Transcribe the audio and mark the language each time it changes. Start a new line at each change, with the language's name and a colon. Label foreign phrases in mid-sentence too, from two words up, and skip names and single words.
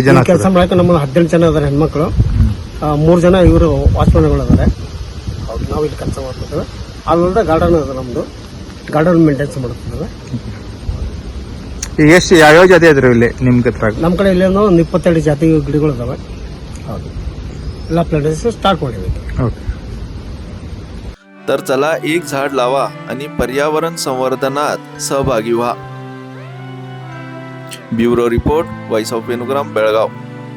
Kannada: ಕೆಲಸ ಮಾಡಕ್ಕೆ ನಮ್ಮ 18 ಜನ ಅದಾರೆ ಹೆಣ್ಮಕ್ಳು, 3 ಜನ ಇವರು ವಾಚ್ಮನ್ಗಳು ಅದಾರೆ। ನಾವು ಇಲ್ಲಿ ಕೆಲಸ ಮಾಡ್ತಿದ್ದೇವೆ। ಅದಲ್ಲದೆ ಗಾರ್ಡನ್ ಅದ, ನಮ್ದು
English: garden maintenance
Kannada: ಮಾಡ್ತಿದ್ದೇವೆ। ಈಗ ಎಷ್ಟು ಯಾವ್ಯಾವ ಜಾತಿ ಇದ್ರಿ ಇಲ್ಲಿ ನಿಮ್ಗೆ? ನಮ್ಮ ಕಡೆ ಇಲ್ಲಿ ಒಂದು 22 ಜಾತಿ ಗಿಡಗಳು ಇದಾವೆ। ಹೌದು, ಎಲ್ಲ
English: plantation start
Kannada: ಮಾಡಿವೆ।
Marathi: ओके। तर चला एक झाड लावा आणि पर्यावरण संवर्धनात सहभागी व्हा।
English: bureau report,
Marathi: व्हॉइस ऑफ वेणुग्राम, बेळगाव।